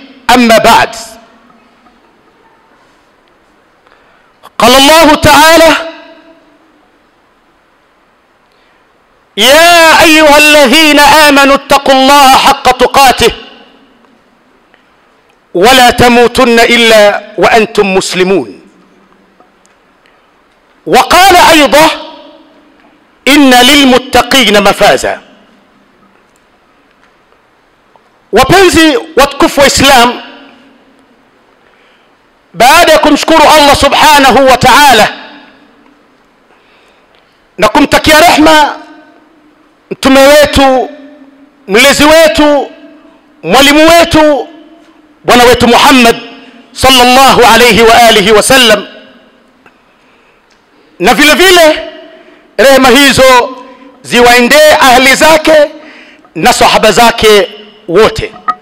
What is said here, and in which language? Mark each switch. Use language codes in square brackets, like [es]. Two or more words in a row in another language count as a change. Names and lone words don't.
[ar] أما بعد، قال الله تعالى: يا أيها الذين آمنوا اتقوا الله حق تقاته ولا تموتن إلا وأنتم مسلمون. وقال أيضا: إن للمتقين مفازا. [sw] Wapenzi watukufu wa Islam, baada ya kumshukuru [ar] الله سبحانه وتعالى [sw] na kumtakia rehma mtume wetu, mlezi wetu, mwalimu wetu, bwana wetu Muhammad [ar] صلى الله عليه وعلى آله وسلم, [sw] na vile vile rehema hizo ziwaendee ahli zake na sahaba zake wote.